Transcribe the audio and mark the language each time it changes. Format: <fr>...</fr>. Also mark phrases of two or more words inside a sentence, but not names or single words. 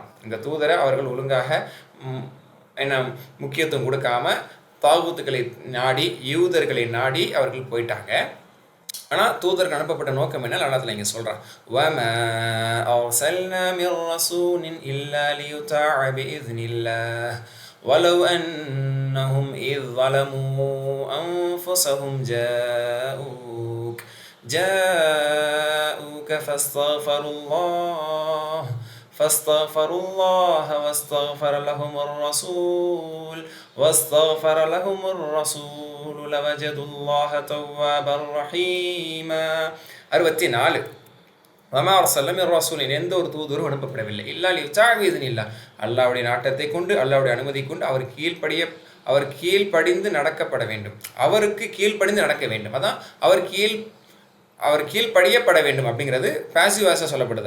<ta>இந்த தூதரை அவர்கள் ஒழுங்காக முக்கியத்துவம் கொடுக்காம தாகூத்துக்களை நாடி, யூதர்களை நாடி அவர்கள் போயிட்டாங்க. ஆனால் தூதருக்கு அனுப்பப்பட்ட நோக்கம் என்ன அல்லாஹ் இங்கே சொல்கிறான்,</ta> <ar>وما أرسلنا من رسول إلا ليطاع بإذن الله وَلَوْ أَنَّهُمْ إِذْ ظَلَمُوا أَنفُسَهُمْ جَاءُوكَ فَاسْتَغْفَرُوا اللَّهَ وَاسْتَغْفَرَ لَهُمُ الرَّسُولُ لَوَجَدُوا اللَّهَ تَوَّابًا رَحِيمًا.</ar> <ta>64</ta> <ar>وما أرسلنا من رسول,</ar> <ta>எந்த ஒரு தூதரும் அனுப்பப்படவில்லை,</ta> <ar>إلا ليطاع بإذن الله,</ar> <ta>அல்லாஹ்வுடைய நாட்டத்தை கொண்டு, அல்லாஹ்வுடைய அனுமதி கொண்டு அவர் கீழ்ப்படிந்து நடக்கப்பட வேண்டும், அவருக்கு கீழ்ப்படிந்து நடக்க வேண்டும். அதான் அவர் கீழ்ப்படியப்பட வேண்டும் அப்படிங்கிறது</ta> <en>passive voice</en> <ta>சொல்லப்படுது.</ta>